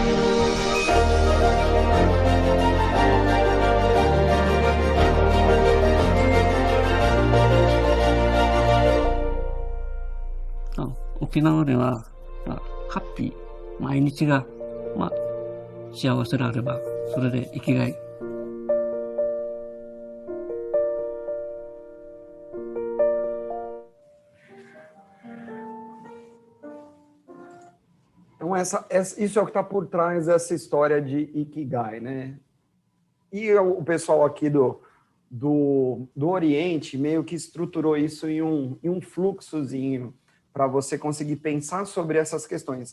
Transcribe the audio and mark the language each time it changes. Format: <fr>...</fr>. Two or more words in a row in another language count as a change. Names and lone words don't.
<ja>沖縄では、ハッピー、毎日が、幸せであれば、それで生きがい。</ja> <pt>Então, isso é o que está por trás dessa história de Ikigai, né? E o pessoal aqui do Oriente meio que estruturou isso em um fluxozinho para você conseguir pensar sobre essas questões.</pt>